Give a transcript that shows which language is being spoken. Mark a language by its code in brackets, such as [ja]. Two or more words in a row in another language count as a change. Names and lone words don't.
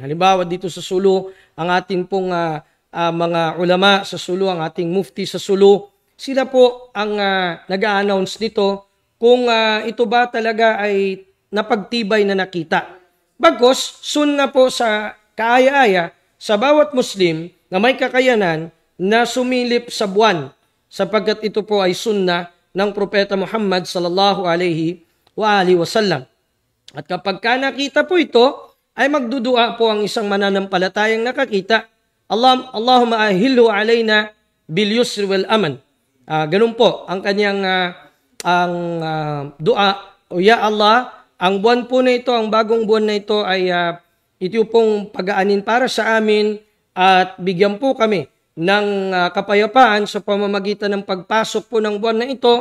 [tl] Halimbawa dito sa Sulu, ang ating pong mga ulama sa Sulu, ang ating mufti sa Sulu, sila po ang nag-a-announce nito kung ito ba talaga ay napagtibay na nakita. Bagkus, sunna po sa kaaya-aya sa bawat Muslim na may kakayanan na sumilip sa buwan sapagkat ito po ay sunna ng Propeta Muhammad [ar] صلى الله عليه وعلى آله وسلم. [tl] At kapag nakita po ito, ay magdudua po ang isang mananampalatayang nakakita, [ar] اللهم أهله علينا باليسر والأمان. [tl] Ganun po ang kanyang dua, o ya Allah, ang buwan po na ito, ang bagong buwan na ito ay ito pong pag-aanin para sa amin at bigyan po kami ng kapayapaan sa pamamagitan ng pagpasok po ng buwan na ito.